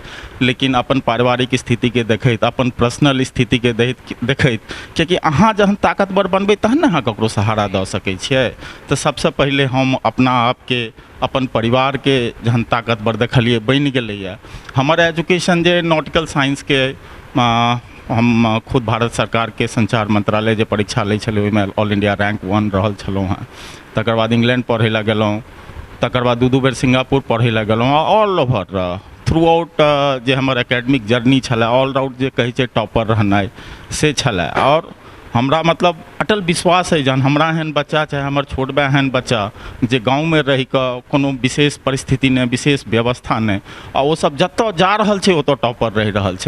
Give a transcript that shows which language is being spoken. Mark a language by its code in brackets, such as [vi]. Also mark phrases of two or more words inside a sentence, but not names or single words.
[mai] लेकिन अपन पारिवारिक स्थितिके देखैत, अपन पर्सनल स्थितिके देखैत, कियाकि अहाँ जहन ताकतवर बनबै तहन ने अहाँ ककरो सहारा दऽ सकै छियै। तऽ सबसँ पहिले हम अपना आपके, अपन परिवारके जहन ताकतवर देखलिए, बनि गेलैए। हमर एजुकेशन जे [en] nautical scienceke, [mai] हम खुद भारत सरकार के संचार मंत्रालय जे परीक्षा लै छलै ओहिमे [en] All India rank 1 [mai] रहल छलहुँ हेँ। तकर बाद इंग्लैंड पढ़ै लए गेलहुँ, तकर बाद 2 बेर सिंगापुर पढ़ै लए गेलहुँ। [en] all over throughout [mai] जे हमर [en] academic journey [mai] छलै, [en] all round [mai] जे कहै छै टॉपर रहनाइ से छलै। और हमरा मतलब अटल विश्वास है जहन हमरा एहन बच्चा, चाहे हमर छोट भाई एहन बच्चा जे गाँवमे रहि कऽ कोनो विशेष परिस्थिति नहि, विशेष व्यवस्था नहि, आ ओ सब जतऽ जा रहल छै ओतऽ टॉपर रहि रहल छै।